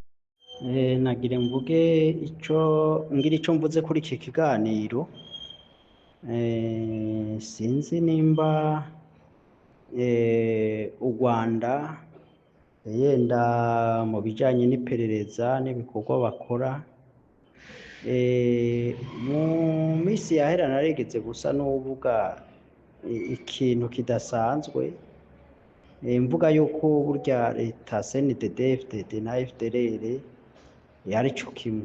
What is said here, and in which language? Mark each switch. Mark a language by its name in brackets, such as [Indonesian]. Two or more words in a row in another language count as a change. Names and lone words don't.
[Kinyarwanda] nagire mvuge icyo mvuze kuri iki kiganiro. Sinzi nimba u Rwanda yenda mu bijyanye n'iperereza n'ibikorwa bakora mu minsi yahera naregetse gusa n'uvuga ikintu kidasanzwe, mvuga yuko burya leta CNDD FDD na FDLR yari cyo kimwe.